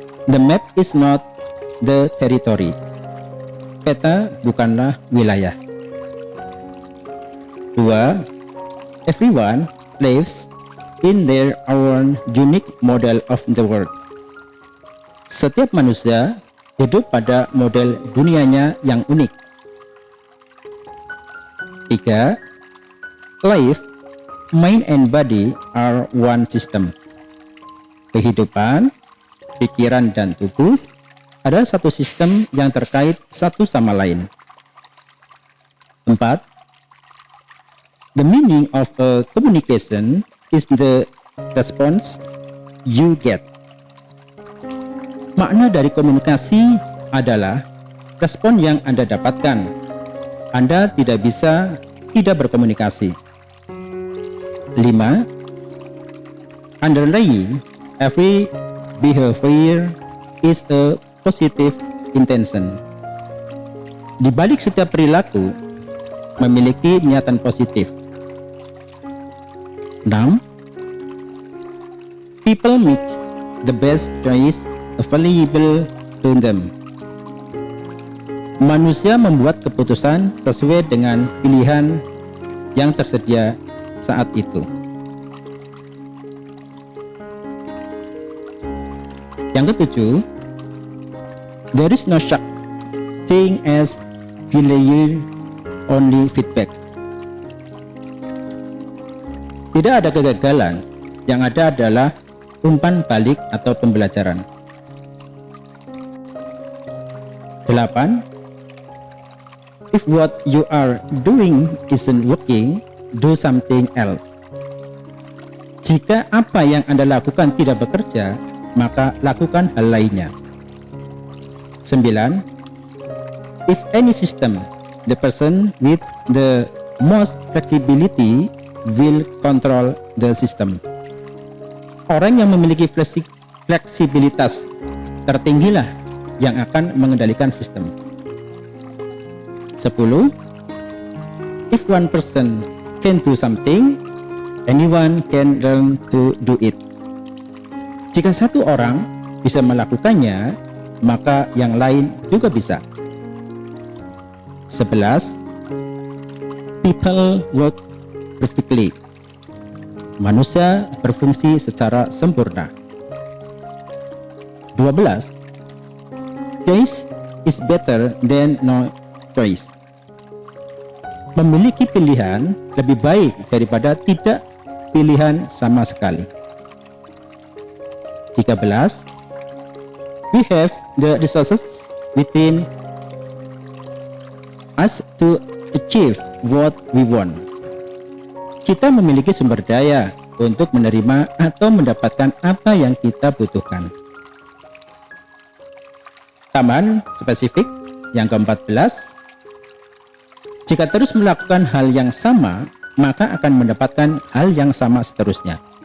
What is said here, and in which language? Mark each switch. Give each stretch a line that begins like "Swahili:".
English: The map is not the territory.
Indonesian: Peta bukanlah wilayah.
English: 2. Everyone lives in their own unique model of the world.
Indonesian: Setiap manusia hidup pada model dunianya yang unik. 3.
English: Life, mind and body are one system.
Indonesian: Kehidupan, pikiran dan tubuh adalah satu sistem yang terkait satu sama lain. 4.
English: The meaning of a communication is the response you get.
Indonesian: Makna dari komunikasi adalah respon yang Anda dapatkan. Anda tidak bisa tidak berkomunikasi. 5.
English: Underlying every behavior is a positive intention.
Indonesian: Di balik setiap perilaku memiliki niatan positif. 6.
English: People make the best choice available to them.
Indonesian: Manusia membuat keputusan sesuai dengan pilihan yang tersedia saat itu. Yang ketujuh,
English: there is no such thing as failure, only feedback.
Indonesian: Tidak ada kegagalan, yang ada adalah umpan balik atau pembelajaran. 8.
English: If what you are doing isn't working, do something else.
Indonesian: Jika apa yang Anda lakukan tidak bekerja, maka lakukan hal lainnya. 9.
English: If any system, the person with the most flexibility will control the system.
Indonesian: Orang yang memiliki fleksibilitas tertinggilah yang akan mengendalikan sistem. 10.
English: If one person can do something, anyone can learn to do it.
Indonesian: Jika satu orang bisa melakukannya, maka yang lain juga bisa.
English: 11. People work perfectly.
Indonesian: Manusia berfungsi secara sempurna. 12.
English: Choice is better than no choice.
Indonesian: Memiliki pilihan lebih baik daripada tidak pilihan sama sekali.
English: 13. We have the resources within us to achieve what we want.
Indonesian: Kita memiliki sumber daya untuk menerima atau mendapatkan apa yang kita butuhkan. Tambahan spesifik yang ke-14, jika terus melakukan hal yang sama, maka akan mendapatkan hal yang sama seterusnya.